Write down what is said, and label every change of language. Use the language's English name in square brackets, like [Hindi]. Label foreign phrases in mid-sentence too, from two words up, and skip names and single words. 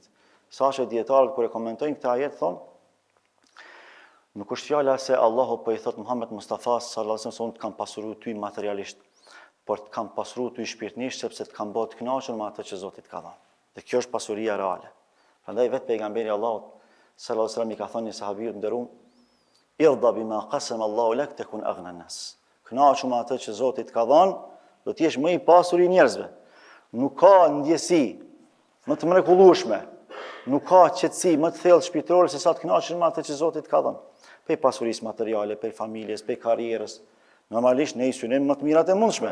[Albanian] Sa që dietarët kur e komentojnë këtë ajet thonë, nuk është fjala se Allahu po i thot Muhammed Mustafa [Arabic] صلى الله عليه وسلم [Albanian] se unë të kam pasuru ty materialisht, por të kam pasuru ty shpirtnisht sepse të kam bërë të kënaqur me atë që Zoti të ka dhënë. Dhe kjo është pasuria reale. Prandaj vetë pejgamberi Allahut [Arabic] صلى الله عليه وسلم [Albanian] i ka thënë një sahabiut nderuar, [Arabic] ارض بما قسم الله لك تكن أغنى الناس. [Albanian] Kënaqu me atë që Zoti të ka dhënë, do të jesh më i pasur i njerëzve. Nuk ka ndjesi më të mrekullueshme, nuk ka qetësi më të thellë shpirtërore se sa të kënaqesh me atë që Zoti të ka dhënë. Pe pasurisë materiale, pe familjes, pe karrierës. Normalisht ne i synim më të mirat e mundshme.